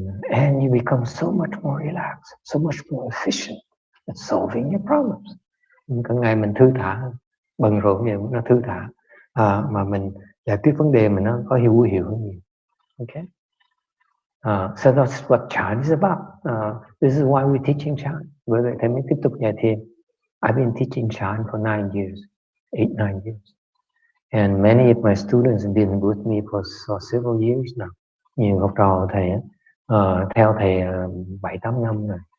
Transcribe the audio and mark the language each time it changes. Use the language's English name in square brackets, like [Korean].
[English] And you become so much more relaxed, so much more efficient at solving your problems. [Vietnamese] Cả ngày mình thư thả hơn, bận rộn nhiều nó thư thả, mà mình giải quyết vấn đề mình nó có hữu hiệu hơn nhiều. [English] Okay. So that's what Chan is about. This is why we're teaching Chan. [Vietnamese] Bởi vậy thầy mới tiếp tục dạy thiền. [English] I've been teaching Chan for 9 years, 8-9 years. And many of my students have been with me for several years now. [Vietnamese] Nhiều học trò thầy theo thầy 7-8 năm rồi.